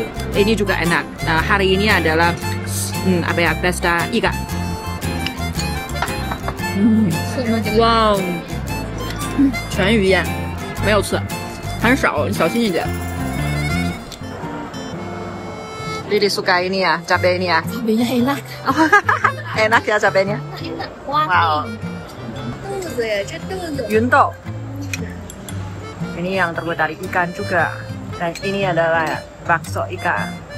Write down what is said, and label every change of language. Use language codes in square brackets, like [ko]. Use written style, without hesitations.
[id] Ini juga enak. Hari ini adalah apa ya, pesta ikan. [zh] Wow, 全鱼呀，没有刺，很少，小心一点。 [id] Lili suka ini ya, cabai ini ya. Cabainya enak. Enak ya cabainya. Enak. Wow. Yunto. Ini yang terbuat dari ikan juga. Dan ini adalah bakso ikan.